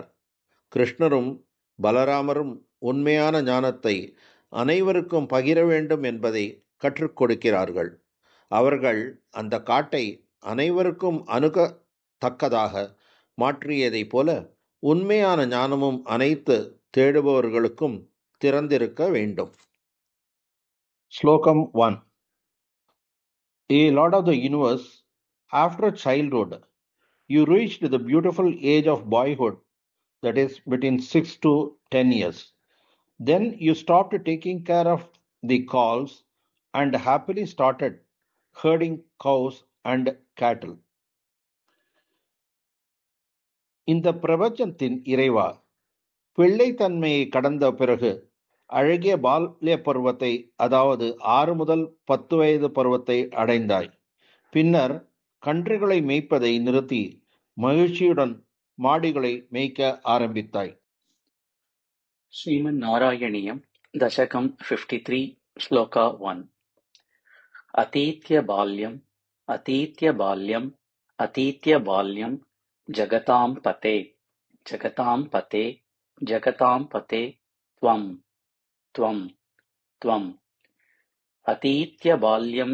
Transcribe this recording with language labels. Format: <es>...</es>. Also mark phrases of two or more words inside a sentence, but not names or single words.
<ta>கிருஷ்ணரும் பலராமரும் உண்மையான ஞானத்தை அனைவருக்கும் பகிர வேண்டும் என்பதை கற்றுக் கொடுக்கிறார்கள். அவர்கள் அந்த காட்டை அனைவருக்கும் அணுகத்தக்கதாக மாற்றியதைப் போல உண்மையான ஞானமும் அனைத்து தேடுபவர்களுக்கும் திறந்திருக்க வேண்டும். ஸ்லோகம் 1.</ta> <en>A Lord of the Universe, after childhood, you reached the beautiful age of boyhood, that is between 6 to 10 years. Then you stopped taking care of the calves and happily started herding cows and cattle.</en> <ta>இந்த பிரபஞ்சத்தின் இறைவா, பிள்ளைத்தன்மையை கடந்த பிறகு அழகிய பால்ய பருவத்தை, அதாவது 6 முதல் 10 வயது பருவத்தை அடைந்தாய். பின்னர் கன்றுகளை மேய்ப்பதை நிறுத்தி மகிழ்ச்சியுடன் மாடுகளை மேய்க்க ஆரம்பித்தாய்.</ta> <sa>Sriman Narayaniyam Dashakam 53 Shloka 1. अतीत्य बाल्यम् अतीत्य बाल्यम् अतीत्य बाल्यम् जगताम् पते जगताम् पते जगताम् पते त्वम् त्वम् त्वम् अतीत्य बाल्यम्</sa>